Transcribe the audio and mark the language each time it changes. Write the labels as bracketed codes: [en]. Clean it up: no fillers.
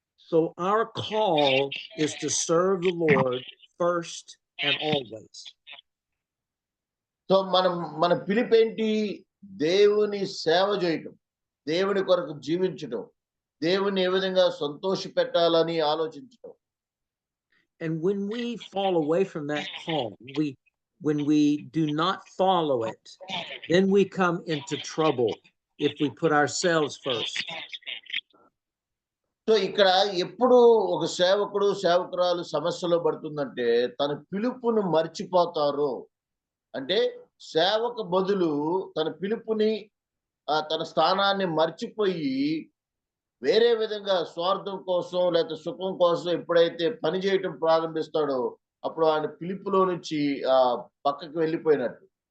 [en] So our call is to serve the Lord first and always. [te] So మన పిలుపేంటి? దేవుని సేవ చేయటం, దేవుని కొరకు జీవించటం, దేవుని ఏ విధంగా సంతోష పెట్టాలని ఆలోచించటం. [en] And when we fall away from that call, when we do not follow it, then we come into trouble if we put ourselves first. [te] So ఇక్కడ ఎప్పుడు ఒక సేవకురాలు సమస్యలో పడుతుందంటే తన పిలుపును మర్చిపోతారు. అంటే సేవకు బదులు తన పిలుపుని తన స్థానాన్ని మర్చిపోయి వేరే విధంగా స్వార్థం కోసం లేకపోతే సుఖం కోసం ఎప్పుడైతే పని చేయటం ప్రారంభిస్తాడో అప్పుడు ఆయన పిలుపులో నుంచి పక్కకి వెళ్ళిపోయినట్టు.